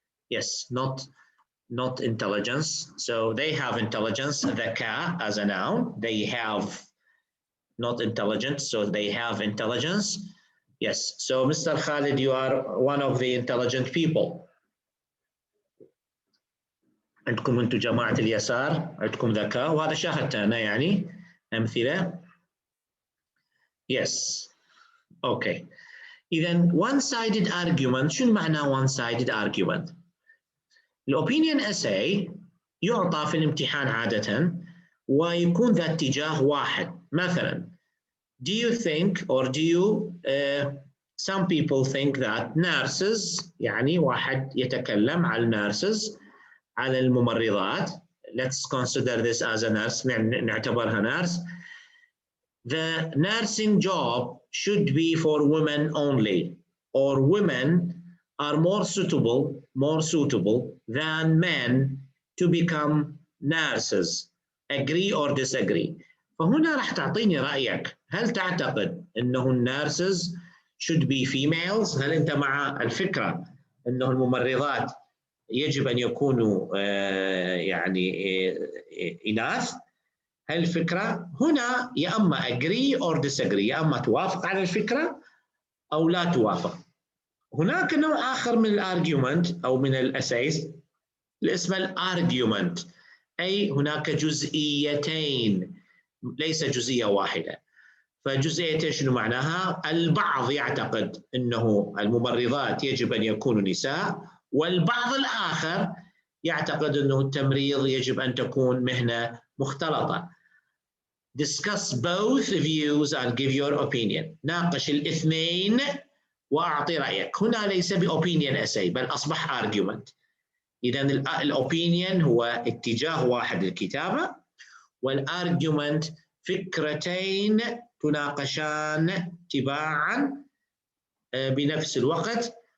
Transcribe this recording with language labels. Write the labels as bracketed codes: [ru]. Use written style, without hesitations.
[en] Yes, not intelligence. So they have intelligence, dhaka as a noun. They have not intelligent, so they have intelligence. Yes, so Mr. Khalid, you are one of the intelligent people. [ar] عندكم أنتم جماعة اليسار عندكم ذكاء، وهذا شاهدته أنا يعني أمثلة. [en] Yes. Okay. [ar] إذا one-sided argument، شنو معنى one-sided argument؟ الopinion essay يعطى في الامتحان عادة ويكون ذا اتجاه واحد. مثلا [en] do you think or do you some people think that nurses، [ar] يعني واحد يتكلم عن nurses، على الممرضات. [en] Let's consider this as a nurse، [ar] نعتبرها [en] nurse. The nursing job should be for women only, or women are more suitable than men to become nurses. Agree or disagree. [ar] فهنا راح تعطيني رأيك، هل تعتقد أنه النيرسز [en] should be females؟ [ar] هل أنت مع الفكرة أنه الممرضات يجب أن يكونوا يعني إناث؟ هل الفكرة هنا يا أما [en] agree or disagree، [ar] يا أما توافق على الفكرة أو لا توافق. هناك نوع آخر من الارجيومنت أو من الأسايس اللي اسمه الارجيومنت، أي هناك جزئيتين ليس جزئية واحدة. فجزئيتين شنو معناها؟ البعض يعتقد أنه الممرضات يجب أن يكونوا نساء، والبعض الآخر يعتقد أنه التمريض يجب أن تكون مهنة مختلطة. [en] Discuss both views and give your opinion. [ar] ناقش الاثنين وأعطي رأيك. هنا ليس بopinion essay بل أصبح argument. إذا الopinion هو اتجاه واحد للكتابة، والargument فكرتين تناقشان تباعا بنفس الوقت.